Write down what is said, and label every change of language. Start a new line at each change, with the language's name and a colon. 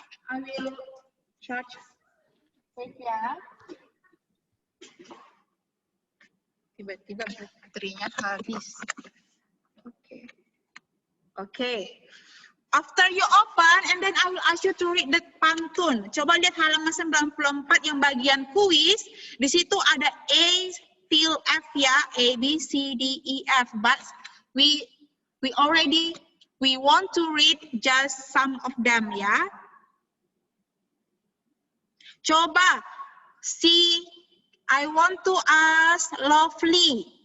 English: I will charge. Wait ya.
Indonesian: Tiba-tiba baterainya habis. Okay. Okay.
English: After you open, and then I will ask you to read the pantun.
Indonesian: Coba lihat halaman 94 yang bagian kuis. Di situ ada A till F ya, A, B, C, D, E, F.
English: But we want to read just some of them ya. Coba, see, I want to ask Lovely.